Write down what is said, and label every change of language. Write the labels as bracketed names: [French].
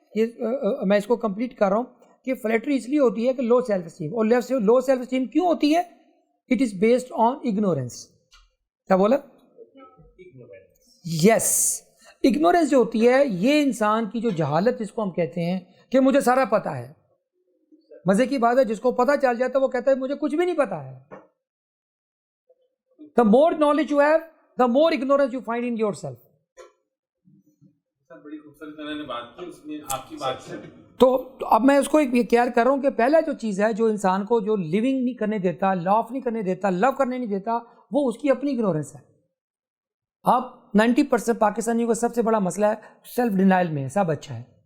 [Urdu] یہ میں اس کو کمپلیٹ کر رہا ہوں کہ فلیٹری اس لیے ہوتی ہے کہ لو سیلف اسٹیم، اور لو سیلف اسٹیم کیوں ہوتی ہے؟ [English] It is based on ignorance. [Urdu] کیا بولا؟ یس، اگنورینس جو ہوتی ہے یہ انسان کی جو جہالت جس کو ہم کہتے ہیں کہ مجھے سارا پتہ ہے. مزے کی بات ہے جس کو پتہ چل جاتا ہے وہ کہتا ہے مجھے کچھ بھی نہیں پتہ ہے. [English] The more knowledge you have, the more ignorance you find in yourself. [Urdu] بڑی خوبصورت انہوں نے بات کی، اس میں آپ کی بات سے تو اب میں اس کو یہ کلیئر کر رہا ہوں کہ پہلا جو چیز ہے جو انسان کو جو لیونگ نہیں کرنے دیتا، لاف نہیں کرنے دیتا، لو کرنے نہیں دیتا، وہ اس کی اپنی اگنورینس ہے. اب 90% پاکستانیوں کا سب سے بڑا مسئلہ ہے سیلف ڈینائل میں، سب اچھا ہے.